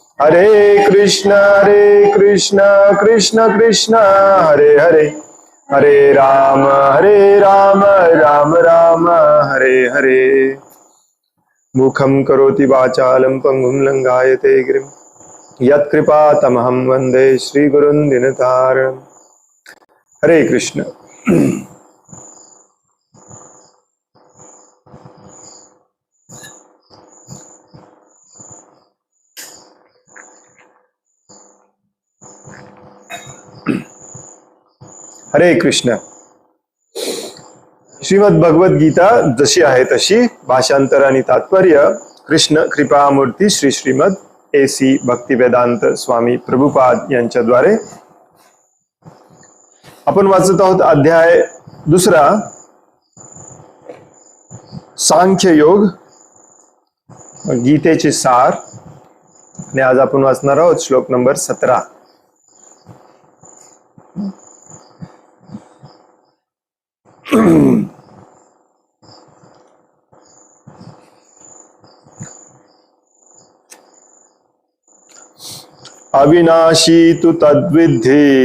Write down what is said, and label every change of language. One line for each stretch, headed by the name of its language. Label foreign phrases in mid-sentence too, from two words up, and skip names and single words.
Sanskrit: हरे कृष्ण कृष्ण कृष्ण हरे हरे, हरे राम राम राम हरे हरे। मुखं करोति वाचालं पंगुं लंघायते गिरिं यत्कृपातमहं वन्दे श्रीगुरुं दिनतारम्। हरे कृष्ण। हरे कृष्ण।
Marathi: श्रीमद भगवद गीता जशी आहे तशी भाषांतर आणि तात्पर्य कृष्ण कृपामूर्ती श्री श्रीमद AC भक्तिवेदांत स्वामी प्रभुपाद यांच्याद्वारे आपण वाचत आहोत। अध्याय 2 सांख्य योग, गीतेचे सार, आणि आज आपण वाचणार आहोत श्लोक नंबर 17।
Sanskrit: अविनाशी तु तद्विद्धि